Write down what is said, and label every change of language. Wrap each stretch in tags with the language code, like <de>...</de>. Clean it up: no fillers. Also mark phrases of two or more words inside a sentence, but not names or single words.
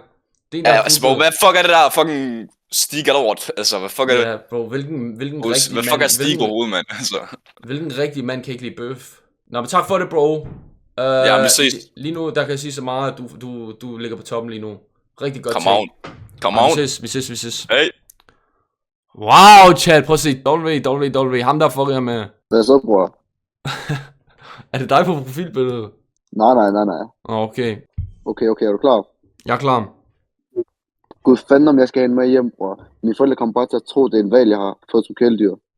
<da>Det er altså, bro, hvad fuck er det der fucking Stig lort? Altså, hvad fuck er det? Ja, bro, hvilken rigtig mand... Hvad fuck er Stig overhovedet, mand? Altså. Hvilken rigtig mand kan ikke lide bøf? Nå, men tak for det, bro. Ja, vi ses. Lige nu, der kan jeg sige så meget, at du ligger på toppen lige nu. Rigtig godt</da> <en>take. Come on.</en> <da>Vi ses. Hey. Wow, chat, prøv at se. W. Ham der fucker jeg med. Hvad så, bror? Er det dig på profilbilledet? Nej. Okay. Okay, er du klar? Jeg er klar. Gud fanden, om jeg skal have en med hjem, bror. Mine forældre kommer bare til at tro, det er en valg, jeg har fået som kæledyr.</da>